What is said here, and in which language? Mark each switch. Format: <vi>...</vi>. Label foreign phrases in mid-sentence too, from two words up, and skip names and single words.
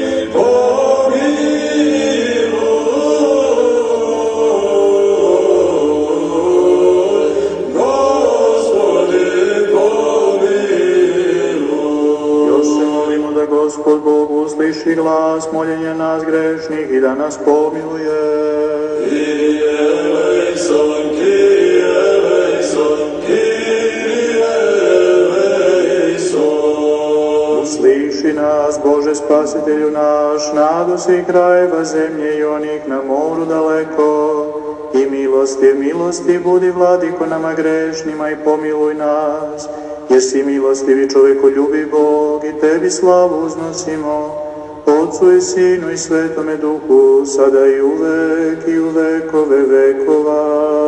<sr>Gospod Bog usliši glas moljenja nas grešnih i da nas pomiluje.</sr> <el>Kyrie eleison, Kyrie eleison, Kyrie eleison.</el> <sr>Usliši nas, Bože Spasitelju naš, nadu svih krajeva zemlje i onih na moru daleko. I milosti budi, Vladiko, nama grešnima i pomiluj nas. Jer si milostivi čovekoljubi Bog i tebi slavu uznosimo, Otcu i Sinu i Svetome Duhu, sada i uvek i u vekove vekova.</sr>